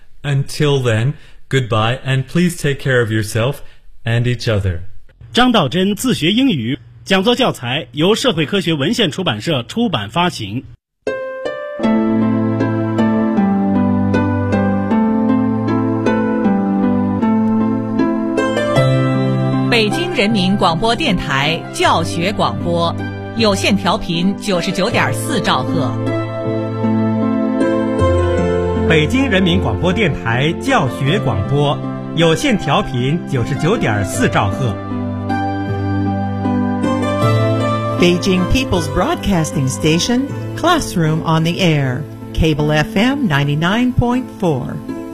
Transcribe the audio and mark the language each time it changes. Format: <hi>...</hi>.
<en>Until then, goodbye, and please take care of yourself and each other.</en> <zh>张道真自学英语讲座教材由社会科学文献出版社出版发行。北京人民广播电台教学广播。有线调频99.4兆赫，北京人民广播电台教学广播，有线调频99.4兆赫。</zh> <en>Beijing People's Broadcasting Station, Classroom on the Air, Cable FM 99.4</en>